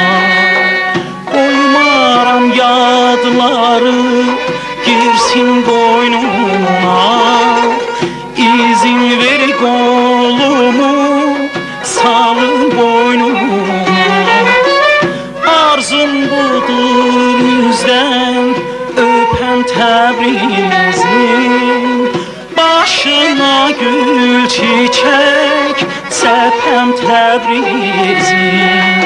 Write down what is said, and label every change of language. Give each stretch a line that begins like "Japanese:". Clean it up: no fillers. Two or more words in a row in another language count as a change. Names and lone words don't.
Turkish: Koymaram yadları girsin qoynuma, İzin ver qolumu salın boynuma.
Azerbaijani: Arzum budur yüzden öpen Təbrizim, başına gül çiçek sepem Təbrizim.